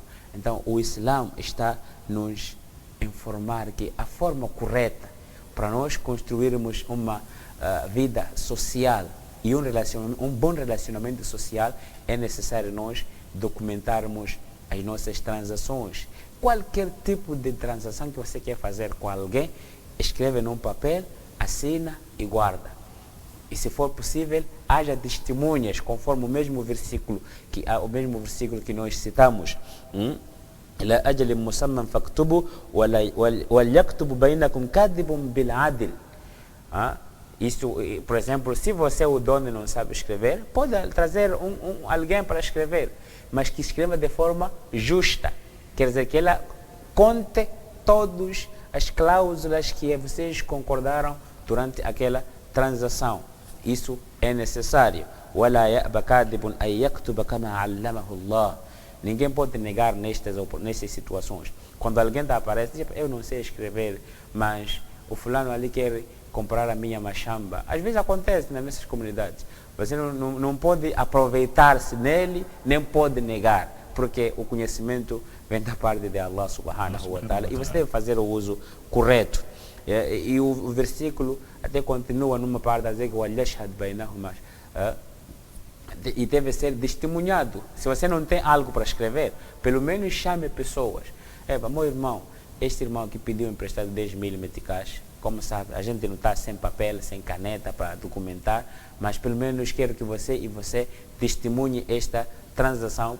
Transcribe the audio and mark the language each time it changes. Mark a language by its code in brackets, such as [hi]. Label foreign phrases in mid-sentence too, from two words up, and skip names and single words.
[pt] Então, o Islã está nos informar que a forma correta para nós construirmos uma vida social e um bom relacionamento social é necessário nós documentarmos as nossas transações, qualquer tipo de transação que você quer fazer com alguém, escreve num papel, assina e guarda. E se for possível, haja testemunhas, conforme o mesmo versículo que nós citamos. [ar] لا أجل مسمى فاكتبوا وليكتب بينكم كاتب بالعدل. [pt] Isso, por exemplo, se você, o dono, não sabe escrever, pode trazer alguém para escrever, mas que escreva de forma justa. Quer dizer, que ela conte todas as cláusulas que vocês concordaram durante aquela transação. Isso é necessário. [ar] ولا يأبى كاتب أن يكتب كما علمه الله. [pt] Ninguém pode negar nestas situações. Quando alguém aparece, diz, eu não sei escrever, mas o fulano ali quer comprar a minha machamba. Às vezes acontece nas nossas comunidades. Você não pode aproveitar-se nele, nem pode negar, porque o conhecimento vem da parte de [ar] الله سبحانه وتعالى, [pt] e você deve fazer o uso correto. E o versículo até continua numa parte a dizer que o [ar] اليشهد بينهما, [pt] e deve ser testemunhado. Se você não tem algo para escrever, pelo menos chame pessoas. Meu irmão, este irmão que pediu emprestado 10.000 meticais, como sabe, a gente não está sem papel, sem caneta para documentar, mas pelo menos quero que você testemunhe esta transação.